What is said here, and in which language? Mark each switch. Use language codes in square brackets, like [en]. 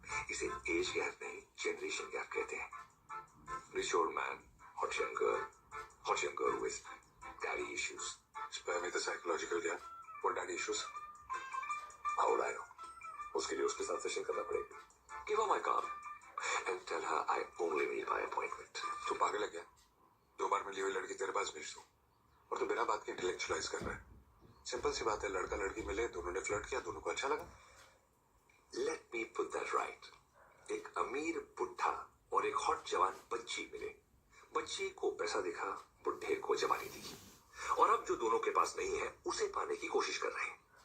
[hi] इसे age gap नहीं, generation gap कहते हैं। [en] Rich old man, hot young girl with daddy issues. Spare me the psychological gap for daddy issues. How would I know? [hi] उसके लिए उसके साथ session करना पड़ेगा। [en] Give her my card and tell her I only meet by appointment। [hi] तू पागल है क्या? 2 बार मिली हुई लड़की तेरे पास भेज दूं? और तू बिना बात के इंटेलेक्चुअलाइज कर रहा है। सिंपल सी बात है, लड़का लड़की मिले, दोनों ने फ्लर्ट किया, दोनों को अच्छा लगा। [en] Let me put that right. [hi] एक अमीर बुढ़ा और एक हॉट जवान बच्ची मिले। बच्ची को पैसा दिखा, बुढ़े को जवानी दिखी, और अब जो दोनों के पास नहीं है उसे पाने की कोशिश कर रहे हैं।